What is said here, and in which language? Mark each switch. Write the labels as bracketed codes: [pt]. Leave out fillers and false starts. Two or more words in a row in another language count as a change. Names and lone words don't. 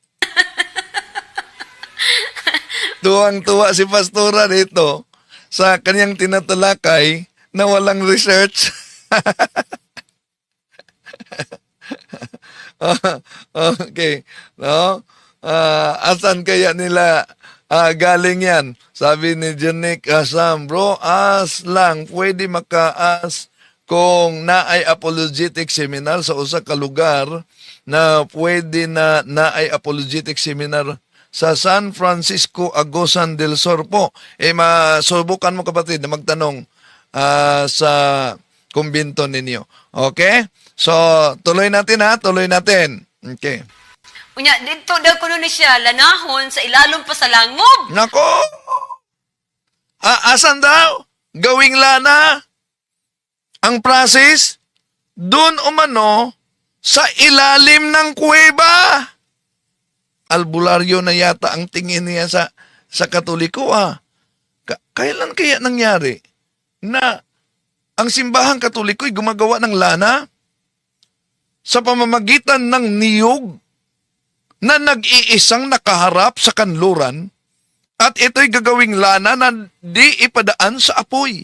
[tl] Tuwang-tuwa si Pastora dito sa kanyang tinatalakay na walang research. Okay. No? Asan kaya nila galing yan? [ceb] Sabi ni Janik Sam, bro, lang, pwede makaas kung naay [en] apologetic seminar [ceb] sa usa ka lugar na pwede naay [en] apologetic seminar [ceb] sa San Francisco, Agusan del Sur po. [tl] Masubukan mo kapatid na magtanong sa kumbinto ninyo. Okay? So, tuloy natin. Okay. [ceb] Unya, dito daw kuno ni siya lanahon sa ilalom pa sa langob. [tl] Nako! Asan daw? Gawing lana? Ang process? Doon umano sa ilalim ng kuweba. Albularyo na yata ang tingin niya sa Katoliko. Kailan kaya nangyari na ang simbahang Katoliko'y gumagawa ng lana sa pamamagitan ng niyog na nag-iisang nakaharap sa kanluran at ito'y gagawing lana na di ipadaan sa apoy.